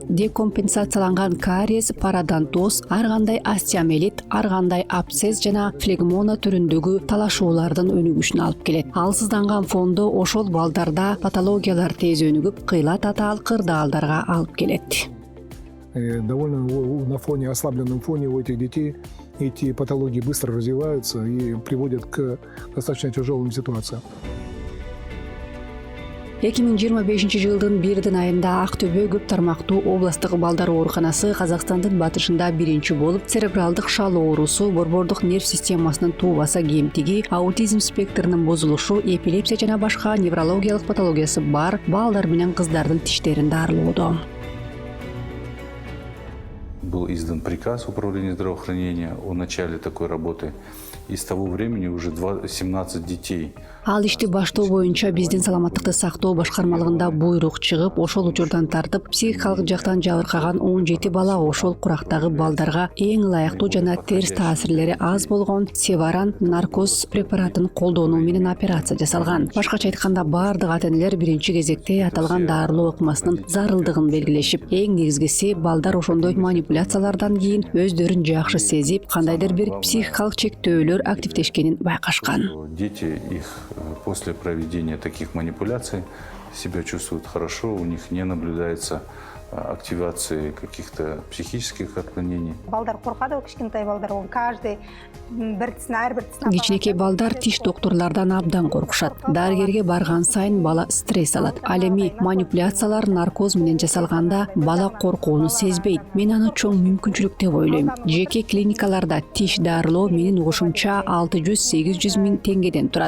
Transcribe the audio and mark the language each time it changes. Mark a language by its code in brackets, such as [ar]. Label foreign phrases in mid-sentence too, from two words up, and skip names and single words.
[ky] Декомпенсацияланган кариес, пародонтоз, ар кандай остеомиелит, ар кандай абсцесс жана флегмона түрүндөгү талашуулардын өнүгүшүнө алып келет. Алсызданган фондо ошол балдарда патологиялар тез өнүгүп, кыйла татаал кырдаалдарга алып келет. [ru] Довольно на фоне, ослабленном фоне у этих детей эти патологии быстро развиваются и приводят к достаточно тяжелым ситуациям. [ky] 2025 жылдын 1 айында Актөбө көп тармактуу областтык балдар ооруканасы Казакстандын батышында биринчи болуп, церебралдык шал оорусу, борбордук нерв системасынын туубаса кемтиги, аутизм спектринин бузулушу, эпилепсия жана башка неврологиялык патологиясы бар балдар менен кыздардын тиштерин дарылоодо. [ru] Был издан приказ Управления здравоохранения о начале такой работы. И с того времени уже 17 детей. [ky] Ал ишти баштоо боюнча биздин саламаттыкты сактоо башкармалыгында буйрук чыгып, ошол учурдан тартып психикалык жактан жабыркаган 17 бала ошол курактагы балдарга эң ылайыктуу жана терс таасирлери аз болгон севаран наркоз препаратын колдонуу менен операция жасалган. Башкача айтканда, бардык ата-энелер биринчи кезекте аталган дарылоо ыкмасынын зарылдыгын белгилешип, эң негизгиси балдар ошондой манипуляциялардан кийин өздөрүн жакшы сезип, кандайдыр бир психикалык чектөөлөр активдешкенин байкашкан. [ru] Дети их после проведения таких манипуляций себя чувствуют хорошо, у них не наблюдается активации каких-то психических отклонений. [ky] Балдар коркады, кичинекей балдар, каждый бир тисин Кичинекей балдар тиш докторлордон абдан коркушат. Дарыгерге барган сайын бала стресс алат. Ал эми манипуляциялар наркоз менен жасалганда бала коркууну сезбейт. Мен аны чоң мүмкүнчүлүк деп ойлойм. Жеке клиникаларда тиш дарылоо менин угушумча 600-800 миң теңгеден турат.